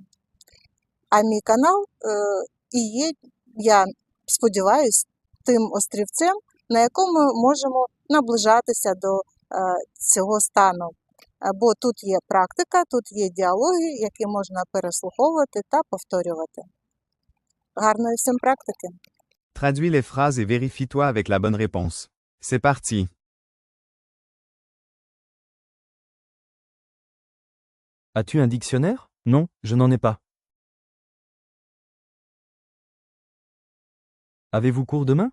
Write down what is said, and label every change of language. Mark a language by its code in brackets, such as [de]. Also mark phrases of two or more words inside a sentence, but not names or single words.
[uk] А мій канал і є, я сподіваюся, тим острівцем, на якому можемо наближатися до цього стану. Бо тут є практика, тут є діалоги, які можна переслуховувати та повторювати. Гарної всім практики! [fr] Traduis les phrases et vérifie-toi avec la bonne réponse. C'est parti. As-tu un dictionnaire? Non, je n'en ai pas. Avez-vous cours demain?